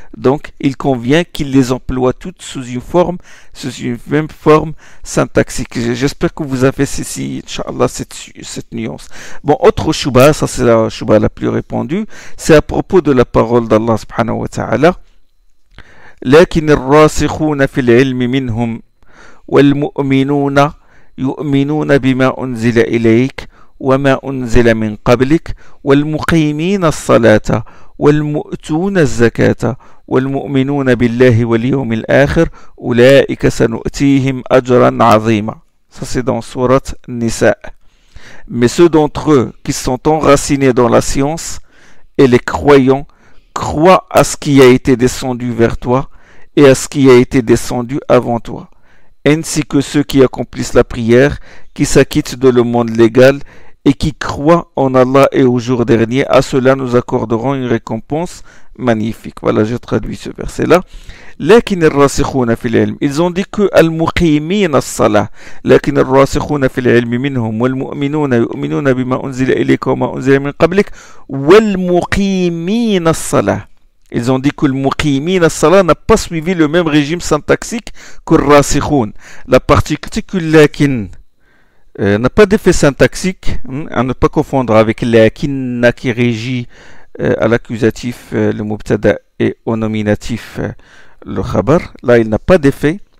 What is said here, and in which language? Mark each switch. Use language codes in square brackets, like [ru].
[fr] Donc, il convient qu'il les emploie toutes sous une même forme syntaxique. J'espère que vous avez saisi, Inch'Allah, cette nuance. Bon, autre shubha, ça c'est la shubha la plus répandue, c'est à propos de la parole d'Allah subhanahu wa ta'ala. [ar] لكن الراسخون في العلم منهم والمؤمنون يؤمنون بما أنزل إليك وما أنزل من قبلك والمقيمين الصلاة والمؤتون الزكاة والمؤمنون بالله واليوم الآخر أولئك سنؤتيهم أجرا عظيما. [fr] Ça c'est dans Sourate Nisa. Mais ceux d'entre eux qui sont enracinés dans la science et les croyants croient à ce qui a été descendu vers toi et à ce qui a été descendu avant toi, ainsi que ceux qui accomplissent la prière, qui s'acquittent de le monde légal et qui croient en Allah et au jour dernier. À cela nous accorderons une récompense magnifique. Voilà, je traduis ce verset-là. [ar] لكن الراسخون في العلم, [fr] ils ont dit que [ar] المقيمين الصلاة, لكن الراسخون في العلم منهم والمؤمنون يؤمنون بما أنزل إليك وما أنزل من قبلك والمقيمين الصلاة. [fr] Ils ont dit que le muqimin as-salah n'a pas suivi le même régime syntaxique que le rasikhun. La particule lakin n'a pas d'effet syntaxique, à ne pas confondre avec lakinna qui régit à l'accusatif le mubtada et au nominatif le khabar. Là, il n'a pas d'effet.